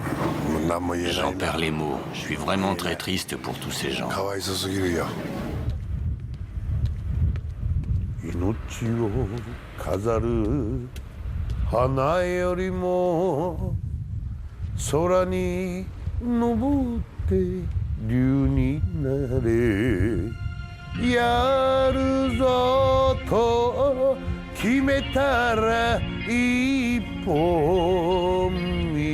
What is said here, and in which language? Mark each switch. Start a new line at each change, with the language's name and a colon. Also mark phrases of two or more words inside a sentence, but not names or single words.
French: J'en perds les mots. Je suis vraiment très triste pour tous ces gens.
Japanese: 命を飾る花よりも空に登って竜になれやるぞと決めたら一本道